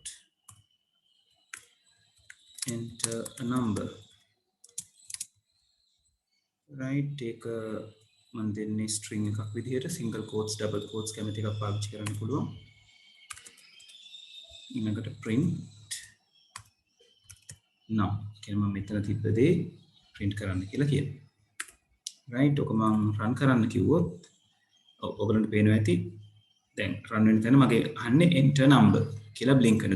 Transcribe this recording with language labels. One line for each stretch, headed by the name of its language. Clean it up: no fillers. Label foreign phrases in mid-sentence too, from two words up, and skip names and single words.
English: enter a number right
Sinhala: ඒක මම දෙන්නේ string එකක් විදියට
English: single quotes double quotes
Sinhala: කැමති එකක් පාවිච්චි කරන්න පුළුවන් ඊළඟට
English: print num
Sinhala: කියන මම මෙතන තිබ්බ දේ print කරන්න කියලා කියනවා right ඔක මම run කරන්න කිව්වොත් ඔයගලන්ට පේනවා ඇති දැන් run වෙන තැන මගේ අහන්නේ
English: enter number
Sinhala: කියලා blink වෙනවා.